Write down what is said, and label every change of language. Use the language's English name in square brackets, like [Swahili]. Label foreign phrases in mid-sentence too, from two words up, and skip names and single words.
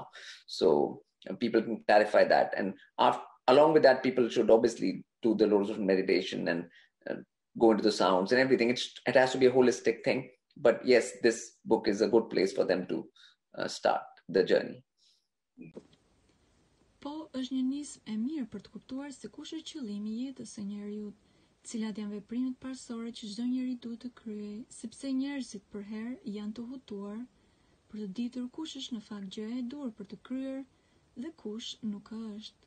[English] So people can clarify that. And along with that, people should obviously do the Lotus Ocean meditation and go into the sounds and everything. It has to be a holistic thing. But yes, this book is a good place for them to start the journey. [Albanian] Po, është një nismë e mirë për të kuptuar se kush është qëllimi i jetës së njeriu, cilat janë veprimet parsorë që çdo njeri duhet të kryejë, sepse njerëzit për herë janë të hutuar për të ditur kush është në fakt gjëja e dur për të kryer dhe kush nuk është.